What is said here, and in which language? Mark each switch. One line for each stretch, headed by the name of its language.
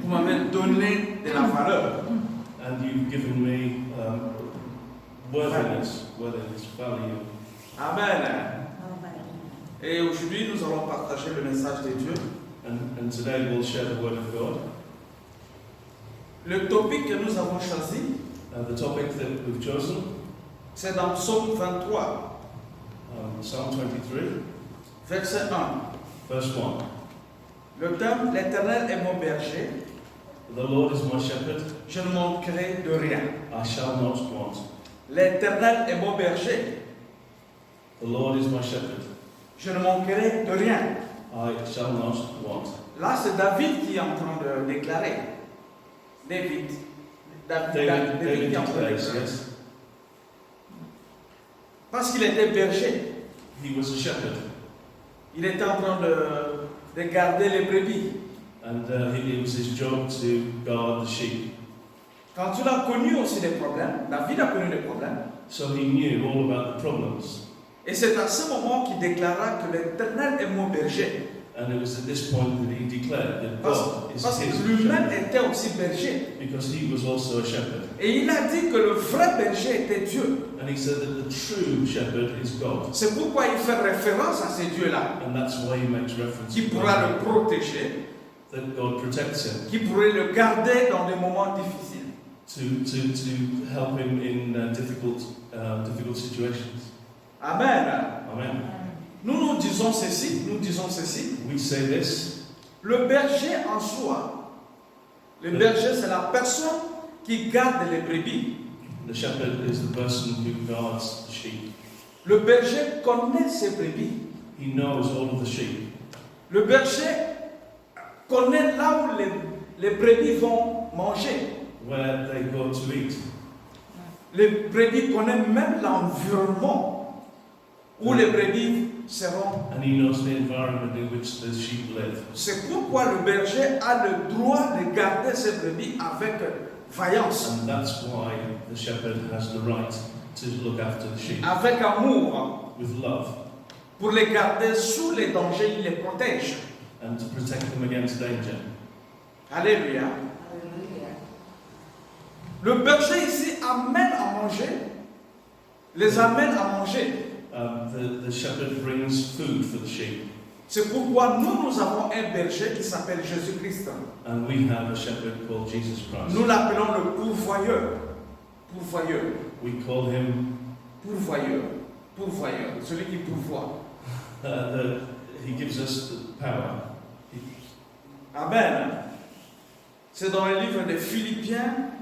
French: vous m'avez donné de la valeur.
English: and you've given me worthiness, value. Amen.
French: Et aujourd'hui, nous allons partager le message de Dieu.
English: And today we'll share the word of God.
French: Le topic que nous avons choisi,
English: The topic that we've chosen,
French: c'est dans Psaume 23,
English: Psalm 23,
French: verset 1.
English: verse 1.
French: Le thème, l'Éternel est mon berger,
English: The Lord is my shepherd,
French: je ne manquerai de rien.
English: I shall not want.
French: L'Éternel est mon berger,
English: The Lord is my shepherd,
French: je ne manquerai de rien.
English: I shall not want.
French: Là, c'est David qui est en train de déclarer. David qui est en train de
English: declares,
French: déclarer.
English: yes.
French: Parce qu'il était berger.
English: He was a shepherd,
French: Il était en train de garder les brebis.
English: and it was his job to guard the sheep.
French: Quand il a connu aussi des problèmes, David a connu des problèmes.
English: So he knew all about the problems.
French: Et c'est à ce moment qu'il déclara que l'Éternel est mon berger.
English: And it was at this point that he declared that God is
French: Parce que
English: his
French: lui-même
English: shepherd,
French: était aussi berger.
English: because he was also a shepherd.
French: Et il a dit que le vrai berger était Dieu.
English: And he said that the true shepherd is God.
French: C'est pourquoi il fait référence à ce Dieu-là,
English: And that's why he makes reference
French: qui
English: to
French: pourra
English: God,
French: le protéger,
English: that God protects him,
French: qui pourrait le garder dans des moments difficiles.
English: to help him in difficult situations. Amen. Amen.
French: Nous disons ceci,
English: We say this.
French: le berger en soi, le berger c'est la personne qui garde les brebis.
English: The shepherd is the person who guards the sheep.
French: Le berger connaît ses brebis.
English: He knows all of the sheep.
French: Le berger connaît là où les brebis vont manger.
English: where they go to eat.
French: Les brebis connaissent même l'environnement où les brebis seront.
English: And he knows the environment in which the sheep live.
French: C'est pourquoi le berger a le droit de garder ses brebis avec vaillance,
English: And that's why the shepherd has the right to look after the sheep
French: avec amour,
English: with love
French: pour les garder sous les dangers, il les protège.
English: and to protect them against danger.
French: Alléluia.
English: Hallelujah.
French: Le berger ici amène à manger, les amène à manger.
English: The shepherd brings food for the sheep,
French: C'est pourquoi nous avons un berger qui s'appelle Jésus-Christ.
English: and we have a shepherd called Jesus Christ.
French: Nous l'appelons le pourvoyeur. Pourvoyeur.
English: We call him,
French: Pourvoyeur. Pourvoyeur. Celui qui pourvoit.
English: he gives us the power. Amen.
French: C'est dans le livre de Philippiens,